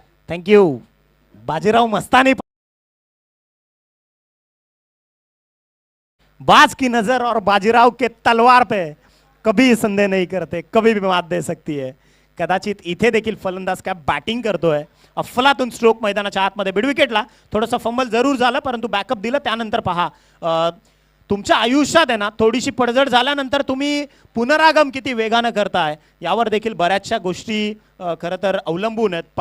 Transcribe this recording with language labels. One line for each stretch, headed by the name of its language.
Marathi: Thank you Bajirao Mastani.
Hindi: बाज की नजर और बाजीराव के तलवार पे कभी संदेह नहीं करते, कभी भी मात दे सकती है.
Marathi: कदाचित इथे देखील फलंदाज काय बॅटिंग करतोय. अफलातून स्ट्रोक मैदानाच्या आतमध्ये मिड विकेटला थोडंसं फंबल जरूर झालं, परंतु बॅकअप दिलं. त्यानंतर पहा तुमच्या आयुष्यात आहे ना थोडीशी पडझड झाल्यानंतर तुम्ही पुनरागम किती वेगानं करताय यावर देखील बऱ्याचशा गोष्टी खरं तर अवलंबून आहेत.